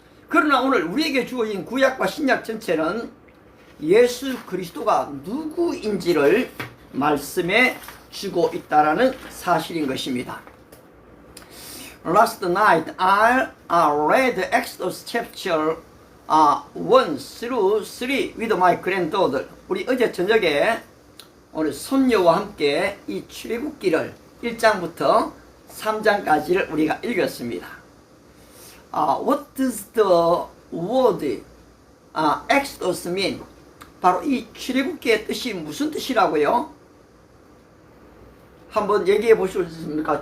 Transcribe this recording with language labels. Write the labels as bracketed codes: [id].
[ko] 그러나 오늘 우리에게 주어진 구약과 신약 전체는 예수 그리스도가 누구인지를 말씀해 주고 있다라는 사실인 것입니다. [en] Last night I read Exodus chapter 1 through 3 with my granddaughter. [ko] 우리 어제 저녁에 오늘 손녀와 함께 이 출애굽기를 1장부터 3장까지를 우리가 읽었습니다. [en] What does the word Exodus mean? [ko] 바로 이 출애굽기의 뜻이 무슨 뜻이라고요? 한번 얘기해 보시겠습니까?